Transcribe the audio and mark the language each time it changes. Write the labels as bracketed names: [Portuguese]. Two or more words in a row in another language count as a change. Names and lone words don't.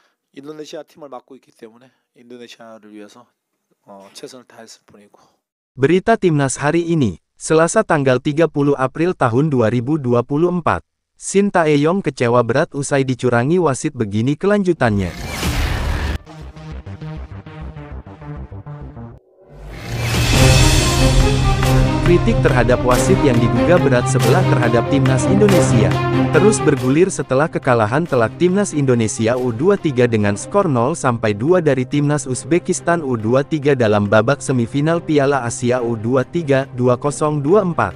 [Korean] 인도네시아 팀을 맡고 있기 때문에 인도네시아를 위해서 최선을 다했을 뿐이고. [Indonesian] Berita Timnas hari ini, Selasa tanggal 30 April tahun 2024. Shin Tae-yong kecewa berat usai dicurangi wasit, begini kelanjutannya. Kritik terhadap wasit yang diduga berat sebelah terhadap Timnas Indonesia terus bergulir setelah kekalahan telak Timnas Indonesia U23 dengan skor 0-2 dari Timnas Uzbekistan U23 dalam babak semifinal Piala Asia U23 2024.